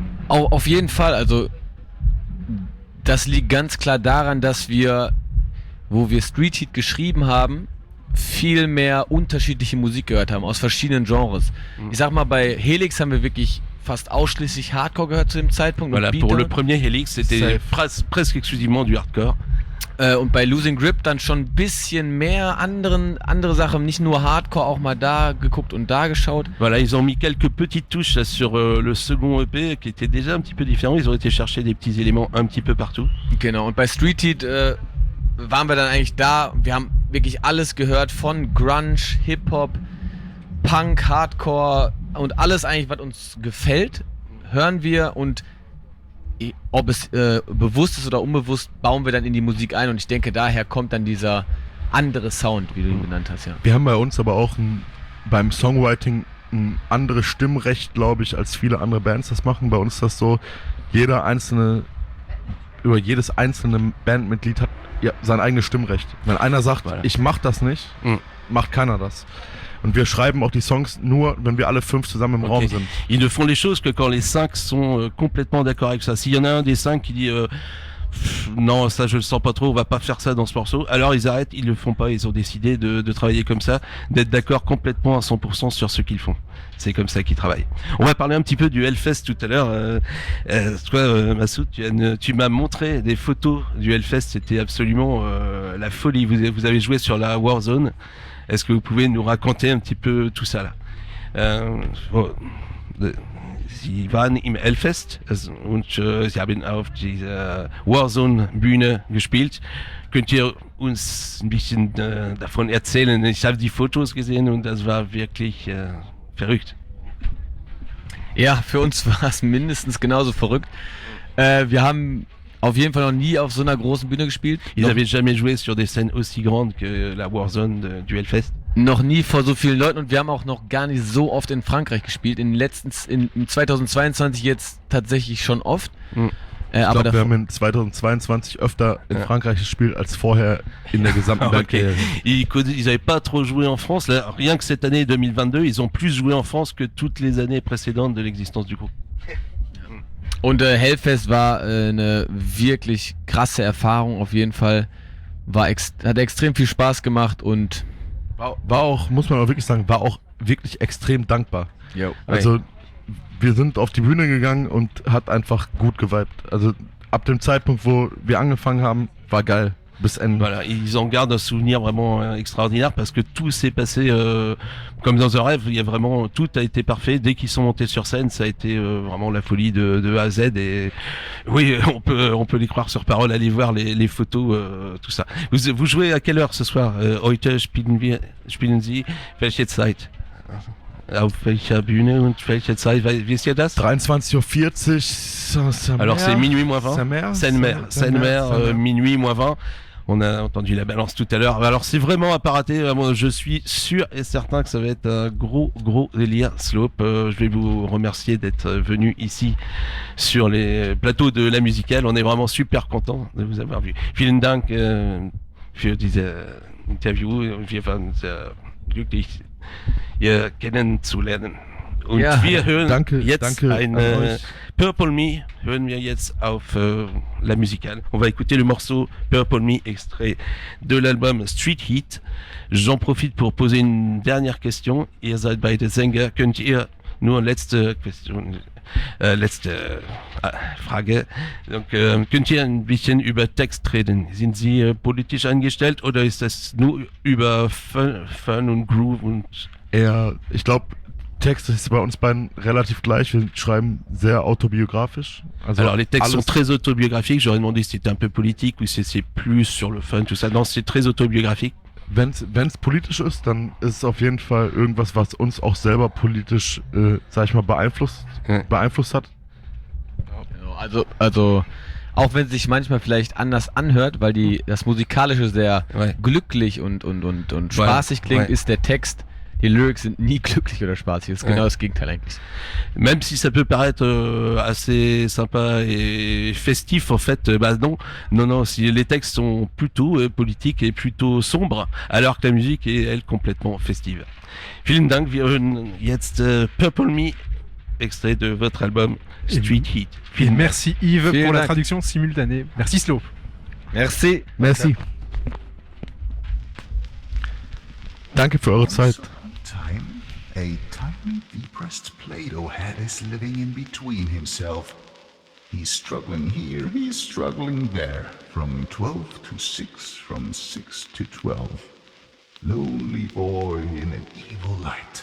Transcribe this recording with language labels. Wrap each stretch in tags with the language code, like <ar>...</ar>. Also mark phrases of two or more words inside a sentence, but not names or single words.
<de>Auf jeden Fall. Also das liegt ganz klar daran, dass wir, wo wir Street Heat geschrieben haben, viel mehr unterschiedliche Musik gehört haben, aus verschiedenen Genres. Ich sag mal, bei Helix haben wir wirklich fast ausschließlich Hardcore gehört zu dem Zeitpunkt.</de> <fr>Voilà, pour le premier Helix, c'était presque exclusivement du Hardcore.</fr> <de>Und bei Losing Grip dann schon ein bisschen mehr andere Sachen, nicht nur Hardcore, auch mal da geguckt und da geschaut.</de> <fr>Voilà, ils ont mis quelques petites touches là, sur le second EP qui était déjà un petit peu différent. Ils ont été chercher des petits éléments un petit peu partout.</fr> <de>Genau, und bei Street Heat waren wir dann eigentlich da. Wir haben wirklich alles gehört, von Grunge, Hip-Hop, Punk, Hardcore und alles eigentlich, was uns gefällt, hören wir, und ob es bewusst ist oder unbewusst, bauen wir dann in die Musik ein, und ich denke, daher kommt dann dieser andere Sound, wie du ihn genannt hast. Ja. Wir haben bei uns aber auch beim Songwriting ein anderes Stimmrecht, glaube ich, als viele andere Bands das machen. Bei uns ist das so, über jedes einzelne Bandmitglied hat sein eigenes Stimmrecht. Wenn einer sagt, ich mach das nicht, macht keiner das. Und wir schreiben auch die Songs nur, wenn wir alle 5 zusammen im Raum sind.</de> <fr>Ils ne font les choses que quand les 5 sont complètement d'accord avec ça. S'il y en a un des 5 qui dit non, ça je le sens pas trop, on va pas faire ça dans ce morceau, alors ils arrêtent, ils le font pas. Ils ont décidé de travailler comme ça, d'être d'accord complètement à 100% sur ce qu'ils font. C'est comme ça qu'ils travaillent. On va parler un petit peu du Hellfest tout à l'heure. Toi, Massoud, tu m'as montré des photos du Hellfest. C'était absolument la folie. Vous avez joué sur la Warzone. Est-ce que vous pouvez nous raconter un petit peu tout ça là?</fr> <de>Sie waren im Hellfest und Sie haben auf dieser Warzone-Bühne gespielt. Könnt ihr uns ein bisschen davon erzählen? Ich habe die Fotos gesehen und das war wirklich verrückt. Ja, für uns war es mindestens genauso verrückt. Wir haben auf jeden Fall noch nie auf so einer großen Bühne gespielt.</de> <fr>Ils n'avaient jamais joué sur des scènes aussi grandes que la Warzone du Hellfest.</fr> <de>Noch nie vor so vielen Leuten, und wir haben auch noch gar nicht so oft in Frankreich gespielt. In 2022 jetzt tatsächlich schon oft. Ich glaube, wir haben in 2022 öfter in Frankreich gespielt als vorher in der gesamten Bandkarriere.</de> <fr>Ils n'avaient pas trop joué en France. Là, rien que cette année 2022, ils ont plus joué en France que toutes les années précédentes de l'existence du groupe.</fr> <de>Und Hellfest war eine wirklich krasse Erfahrung, auf jeden Fall. Hat extrem viel Spaß gemacht und war auch, muss man auch wirklich sagen, war auch wirklich extrem dankbar. Jo. Also wir sind auf die Bühne gegangen und hat einfach gut geweibt. Also ab dem Zeitpunkt, wo wir angefangen haben, war geil. Bis Ende.</de> <fr>Voilà, ils en gardent un souvenir vraiment extraordinaire parce que tout s'est passé comme dans un rêve. Il y a vraiment, tout a été parfait. Dès qu'ils sont montés sur scène, ça a été vraiment la folie de A à Z. Et oui, on peut les croire sur parole. Allez voir les photos, tout ça. Vous jouez à quelle heure ce soir?</fr> <de>Heute spielen Sie welche Zeit? Auf welcher Bühne und welche Zeit? Wisst ihr das? 23:40 Uhr.</de> <fr>Alors c'est minuit moins 20. Seine-Mer, minuit moins 20. On a entendu la balance tout à l'heure. Alors c'est vraiment à pas rater. Moi, je suis sûr et certain que ça va être un gros délire Slope. Je vais vous remercier d'être venu ici sur les plateaux de la musicale. On est vraiment super content de vous avoir vu.</fr> <de>Vielen Dank für diese Interview. Wir waren sehr glücklich, ihr kennenzulernen. Und wir hören jetzt eine Purple Me, hören wir jetzt auf la musicale.</de> <fr>On va écouter le morceau Purple Me, extrait de l'album Street Heat. J'en profite pour poser une dernière question.</fr> <de>Ihr seid beide Sänger. Könnt ihr nur letzte Frage. Donc, könnt ihr ein bisschen über Text reden? Sind Sie politisch eingestellt oder ist das nur über Fun und Groove und eher, ich glaube, Text ist bei uns beiden relativ gleich. Wir schreiben sehr autobiografisch.</de> <fr>Alors les textes sont très autobiographiques. J'aurais demandé si c'était un peu politique ou si c'est plus sur le fun, tout ça. Non, c'est très autobiographique.</fr> <de>Wenn's politisch ist, dann ist es auf jeden Fall irgendwas, was uns auch selber politisch, sag ich mal, beeinflusst hat. Also auch wenn es sich manchmal vielleicht anders anhört, weil das Musikalische sehr glücklich und spaßig klingt, ist der Text, die Lyrics sind nie glücklich oder spaßig. Das ist genau das Gegenteil eigentlich.</de> <fr>Même si ça peut paraître assez sympa et festif, en fait, non, si les textes sont plutôt politiques et plutôt sombres, alors que la musique est, elle, complètement festive.</fr> <de>Vielen Dank, wir hören jetzt Purple Me,</de> <fr>extrait de votre album Street Heat. Et merci Yves pour la traduction simultanée. Merci Slow. Merci. Merci.</fr> <de>Danke für eure Zeit.</de> <en>A tiny depressed Plato head is living in between himself. He's struggling here, he's struggling there. From 12 to 6, from 6 to 12. Lonely boy in an evil light.</en>